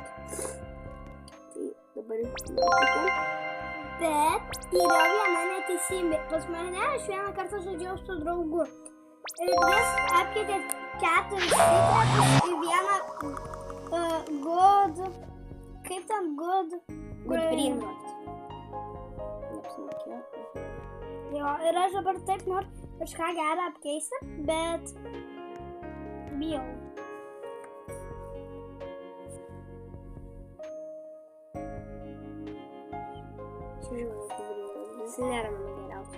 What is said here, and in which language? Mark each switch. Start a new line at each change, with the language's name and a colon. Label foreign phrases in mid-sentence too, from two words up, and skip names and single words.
Lithuanian: Tai dabar matyti. Bet yra viena neteisybė. Pas mane aš vieną kartą žaidžiau su draugu. Ir jis apkeitė 4 secretus į vieną good... Kaip ten good?
English: Good brain rot.
Lithuanian: Neapsimokėjo. Jo, ir aš dabar taip noriu kažką gerą apkeisti, bet bijau. Jis nėra mano geriausias.